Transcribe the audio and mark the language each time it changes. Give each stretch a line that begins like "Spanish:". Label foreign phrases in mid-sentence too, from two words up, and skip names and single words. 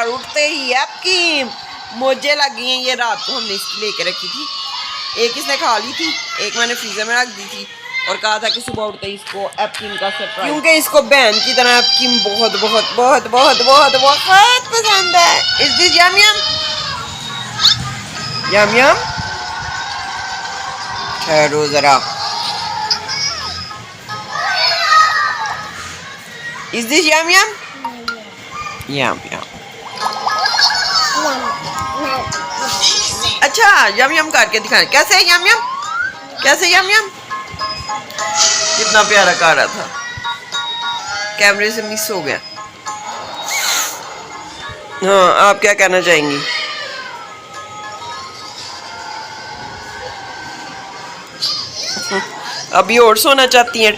Hindi: और उठते ही आपकी मोजे लग गई हैं। ये रात को हमने इसकी लेके रखी थी, एक इसने खा ली थी, एक मैंने फ्रीजर में रख दी थी और कहा था कि सुबह उठते ही इसको एपकिन का सरप्राइज, क्योंकि इसको बहन की तरह एपकिन बहुत बहुत बहुत बहुत बहुत बहुत पसंद है।
English: is this yum yum yum yum.
Hindi: ठहरो जरा।
English: is this yum yum yum yum.
Hindi: अच्छा यम यम करके दिखाएं कैसे यम यम, कैसे यम यम। कितना प्यारा कर रहा था, कैमरे से मिस हो गया। हाँ, आप क्या कहना चाहेंगी। अभी और सोना चाहती हैं।